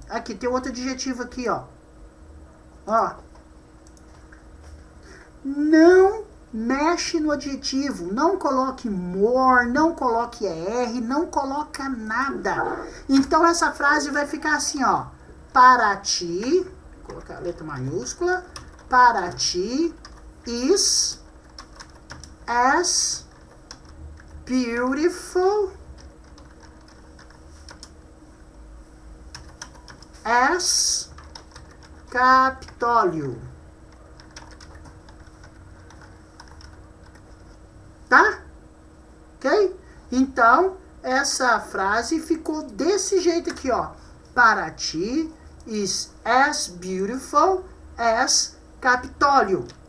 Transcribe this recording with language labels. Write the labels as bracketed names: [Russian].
[Portuguese] Aqui tem outro adjetivo aqui, ó. Ó. Não mexe no adjetivo. Não coloque more, não coloque er, não coloca nada. Então essa frase vai ficar assim, ó. Para ti, vou colocar a letra maiúscula. [English] Para ti is as beautiful as Capitólio. [Portuguese] Tá? Ok? Então, essa frase ficou desse jeito aqui, ó. [English] Para ti is as beautiful as Capitólio.